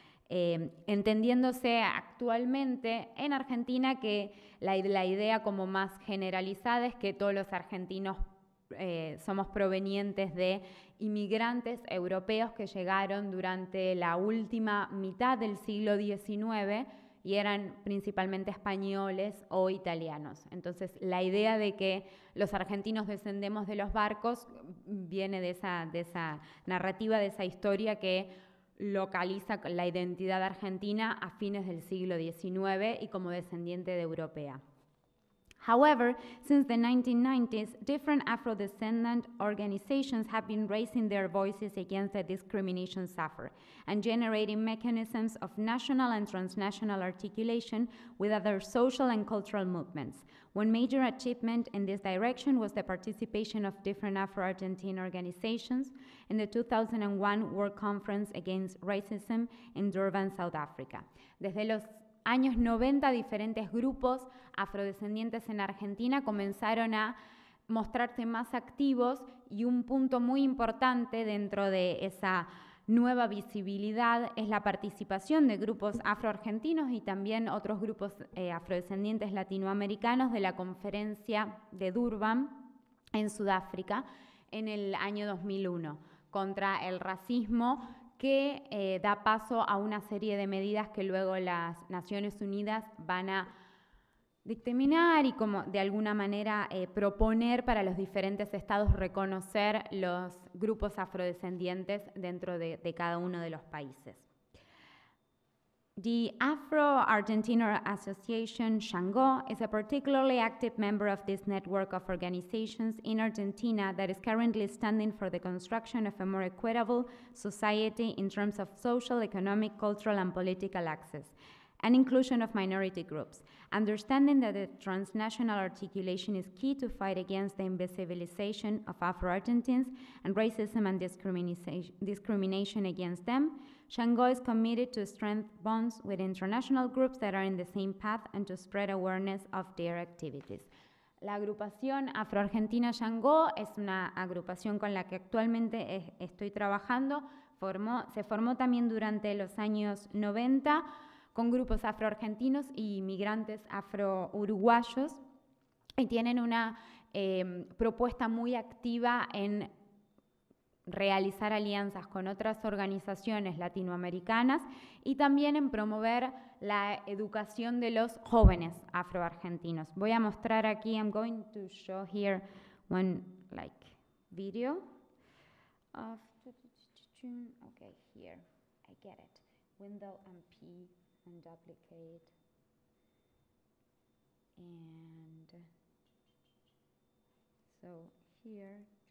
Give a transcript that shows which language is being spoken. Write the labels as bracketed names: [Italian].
[Spanish] Entendiéndose actualmente en Argentina que la idea como más generalizada es que todos los argentinos somos provenientes de inmigrantes europeos que llegaron durante la última mitad del siglo XIX y eran principalmente españoles o italianos. Entonces, la idea de que los argentinos descendemos de los barcos viene de esa narrativa, de esa historia que localiza la identidad argentina a fines del siglo XIX y como descendiente de europea. [English] However, since the 1990s, different Afro-descendant organizations have been raising their voices against the discrimination suffered and generating mechanisms of national and transnational articulation with other social and cultural movements. One major achievement in this direction was the participation of different Afro-Argentine organizations in the 2001 World Conference Against Racism in Durban, South Africa. [Spanish] Desde los años 90, diferentes grupos afrodescendientes en Argentina comenzaron a mostrarse más activos y un punto muy importante dentro de esa nueva visibilidad es la participación de grupos afroargentinos y también otros grupos afrodescendientes latinoamericanos de la Conferencia de Durban en Sudáfrica en el año 2001 contra el racismo que da paso a una serie de medidas que luego las Naciones Unidas van a dictaminar y como de alguna manera proponer para los diferentes estados reconocer los grupos afrodescendientes dentro de cada uno de los países. [English] The Afro-Argentina Association, Shango, is a particularly active member of this network of organizations in Argentina that is currently standing for the construction of a more equitable society in terms of social, economic, cultural, and political access, and inclusion of minority groups, understanding that the transnational articulation is key to fight against the invisibilization of Afro-Argentines and racism and discrimination against them. Shango is committed to strengthen bonds with international groups that are in the same path and to spread awareness of their activities. [Spanish] La agrupación Afro-Argentina Shango es una agrupación con la que actualmente estoy trabajando. Se formó también durante los años 90 con grupos afroargentinos y migrantes afro-uruguayos y tienen una propuesta muy activa en realizar alianzas con otras organizaciones latinoamericanas y también en promover la educación de los jóvenes afroargentinos. Voy a mostrar aquí, [English] I'm going to show here one video of, okay, here, I get it, window and P and duplicate, and so here,